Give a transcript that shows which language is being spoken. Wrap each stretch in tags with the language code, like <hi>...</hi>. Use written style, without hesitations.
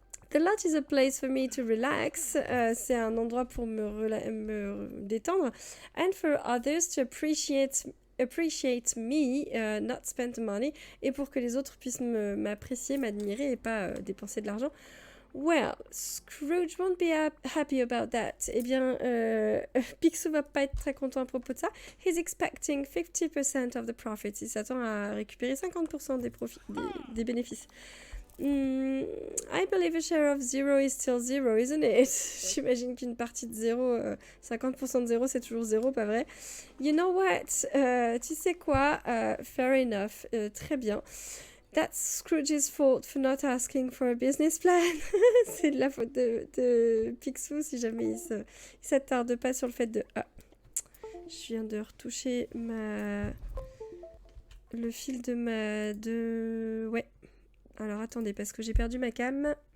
<en>The lodge is a place for me to relax.</en> <fr>C'est un endroit pour me détendre.</fr> <en>And for others to appreciate me, not spend money.</en> <fr>Et pour que les autres puissent m'apprécier, m'admirer et pas dépenser de l'argent.</fr> <en>Well, Scrooge won't be happy about that.</en> <fr>Eh bien, Picsou va pas être très content à propos de ça.</fr> <en>He's expecting 50% of the profits.</en> <fr>Il s'attend à récupérer 50% des bénéfices.</fr> <en>I believe a share of zero is still zero, isn't it?</en> <fr>J'imagine qu'une partie de zéro, 50% de zéro, c'est toujours zéro, pas vrai?</fr> <en>You know what?</en> <fr>Tu sais quoi?</fr> <en>Fair enough.</en> <fr>Très bien.</fr> <en>That's Scrooge's fault for not asking for a business plan.</en> <fr>C'est de la faute de Picsou si jamais il s'attarde pas sur le fait de... Ah, je viens de retoucher le fil de ouais. Alors attendez, parce que j'ai perdu ma cam.</fr>